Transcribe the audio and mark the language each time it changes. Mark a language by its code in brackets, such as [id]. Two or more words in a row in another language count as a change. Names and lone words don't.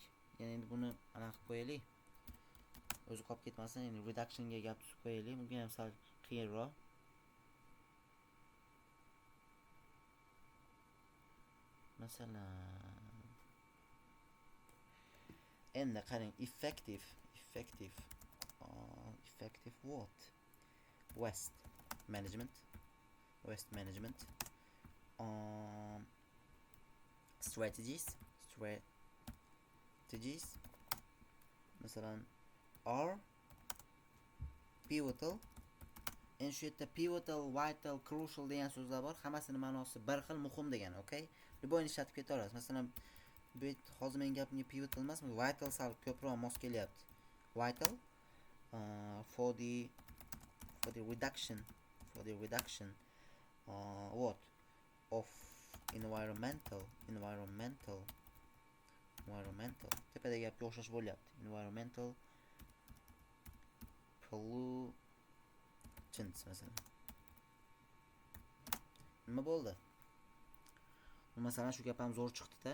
[uz] Yana endi buni aniq qilib qo'yaylik. O'zi qolib ketmasin, endi reduction ga gap tuzib qo'yaylik. Bu ham sal qiyinroq. Masalan, endi qarang, [en] effective what? Waste management strategies masalan are pivotal. [uz] Endi shu yerda pivotal, vital, crucial degan so'zlar bor. Hammasini ma'nosi bir xil, muhim degani, okay? Любой ishlatib keta olasiz. Masalan, bu hozir men gapimga pivotal emasmi? Vital sal ko'proq mos kelyapti. [en] Vital for the reduction what of environmental [uz] tepadagi gapga o'xshash bo'lyapti. [en] Environmental pollutants masalan. [uz] Nima bo'ldi? Masalan shu gap ham zo'r chiqdi-da.